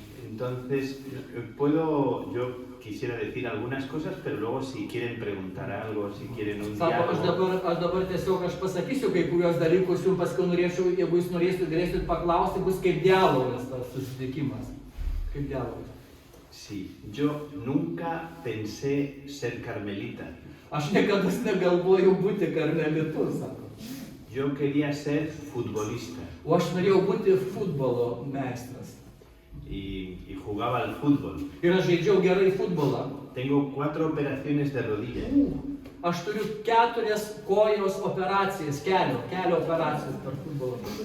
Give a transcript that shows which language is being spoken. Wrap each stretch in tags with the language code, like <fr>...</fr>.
<es>Entonces, yo quisiera decir algunas cosas, pero luego si quieren preguntar algo, si quieren un</es> <lt>Sako,</lt> <es>diálogo...</es> <lt>aš dabar tiesiog pasakysiu kai kurios dalykus, jums paskui norėčiau, jeigu jūs galėsit paklausti, bus kaip dialogas tas susitikimas. Kaip dialogas.</lt> <es>Sí, yo nunca pensé ser carmelita.</es> <lt>Aš niekada negalvojau būti karmelitu, sako.</lt> <es>Yo quería ser futbolista.</es> <lt>O aš norėjau būti futbolo meistras.</lt> <es>Y jugaba al fútbol.</es> <lt>Ir aš žaidžiau gerai futbolą.</lt> <es>Tengo 4 operaciones de rodilla.</es> <lt>Aš turiu 4 kojos operacijas, kelio operacijas per futbolą.</lt>